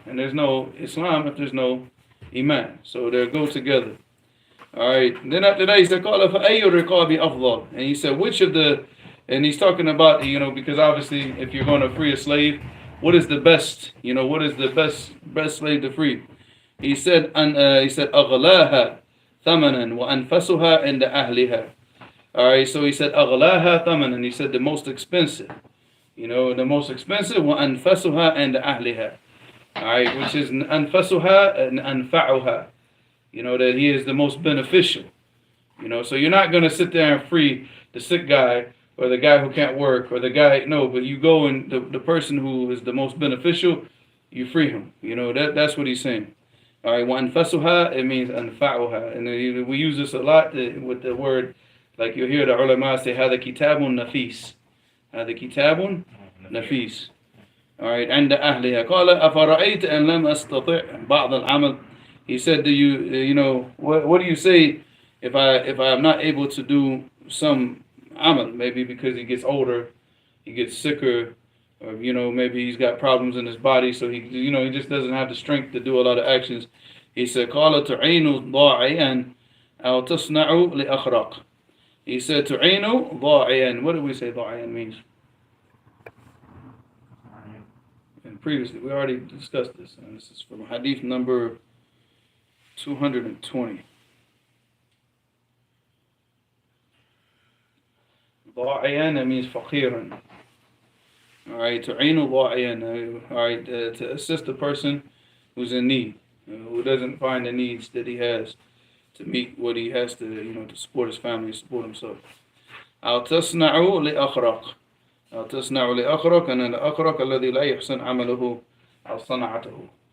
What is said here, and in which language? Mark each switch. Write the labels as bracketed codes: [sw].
[en] And there's no Islam if there's no iman. So they go together. Alright, then after that he said, [ar] قَالَ فَأَيُّ الرِّقَابِ أَفْضَلُ. [en] And he said, which of the, and he's talking about, because obviously if you're going to free a slave, what is the best, what is the best slave to free? [ar] He said, أَغْلَاهَا ثَمَنًا وَأَنْفَسُهَا عِنْدَ أَهْلِهَا. [en] Alright, so he said, [ar] أَغْلَاهَا ثَمَنًا. [en] He said the most expensive. The most expensive, [ar] وَأَنْفَسُهَا عِنْدَ أَهْلِهَا. [en] Alright, which is [ar] أَنْفَسُهَا [en] and [ar] أَنْفَعُهَا. [en] That he is the most beneficial. So you're not going to sit there and free the sick guy or the guy who can't work or the guy, no, but you go and the person who is the most beneficial, you free him. That's what he's saying. All right, [ar] وَأَنْفَسُهَا, [en] it means [ar] أَنْفَعُهَا. [en] And we use this a lot with the word, like you hear the ulama say, [ar] هَذَا كِتَابٌ نَفِيسٌ. هَذَا كِتَابٌ نَفِيسٌ. [en] All right, [ar] عند أهلها. قال أفرأيت أن لم أستطع بعض العمل. [en] He said, what do you say if I'm not able to do some amal? Maybe because he gets older, he gets sicker, or maybe he's got problems in his body, so he just doesn't have the strength to do a lot of actions. He said, [ar] قال تعين ضاعيا أو تصنع لأخرق. [en] He said, [ar] تعين ضاعيا. [en] What did we say [ar] ضاعيا [en] means? And previously, we already discussed this, and this is from hadith number 220. [ar] ضاعيا [en] means [ar] فقيرا. [en] Alright, [ar] تعين ضاعيا. [en] Alright, to assist a person who's in need, who doesn't find the needs that he has to meet what he has to, to support his family, support himself. [ar] أو تصنع لأخرق. أو تصنع لأخرق, [en] and [ar] الأخرق الذي لا يحسن عمله أو صنعته.